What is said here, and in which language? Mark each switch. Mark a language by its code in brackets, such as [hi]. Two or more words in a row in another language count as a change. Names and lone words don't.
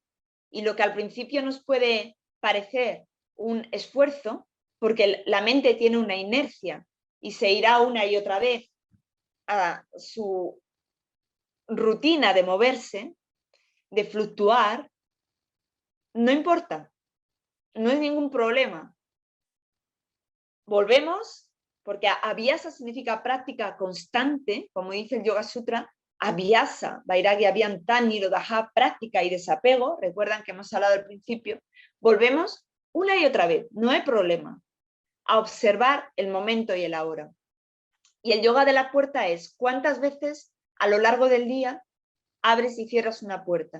[es] Y lo que al principio nos puede parecer un esfuerzo, porque la mente tiene una inercia y se irá una y otra vez a su rutina de moverse, de fluctuar, no importa, no es ningún problema. Volvemos, porque abhyasa significa práctica constante, como dice el Yoga Sutra, [sa] अभ्यास, वैराग्य, अभ्यन्त, निरोध, [es] práctica y desapego, recuerdan que hemos hablado al principio, volvemos una y otra vez, no hay problema, a observar el momento y el ahora. Y el yoga de la puerta es cuántas veces a lo largo del día abres y cierras una puerta.